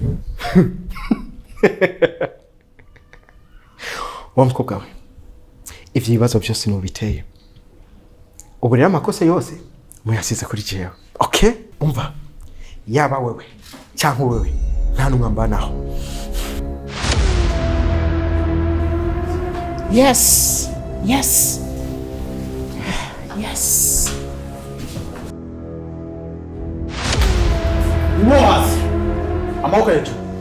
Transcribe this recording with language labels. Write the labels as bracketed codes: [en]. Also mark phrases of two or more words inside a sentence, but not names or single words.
[rn] Wa mukobwa we, ivyo bibazo byose nubiteye. Ubu rero amakosa yose muyasize kuri jewe. [en] Okay? [rn] Umva, yaba wewe cyangwa wewe nta numwambanaho. [en] Yes. Yes. Yes. What? [rn] Amaboko yetu.